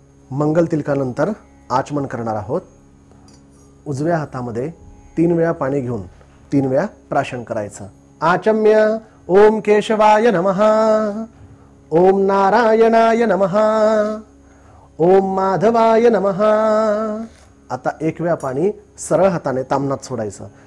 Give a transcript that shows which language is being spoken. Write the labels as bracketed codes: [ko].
[mr] मंगल तिलकानंतर आचमन करणार आहोत। उजव्या हातामध्ये 3 वेळा पाणी घेऊन 3 वेळा प्राशन करायचं। [sa] आचम्य ओम केशवाय नमः, ओम नारायणाय नमः, ओम माधवाय नमः। [mr] आता 1 वेळा पाणी सरळ हाताने तामनात सोडायचं।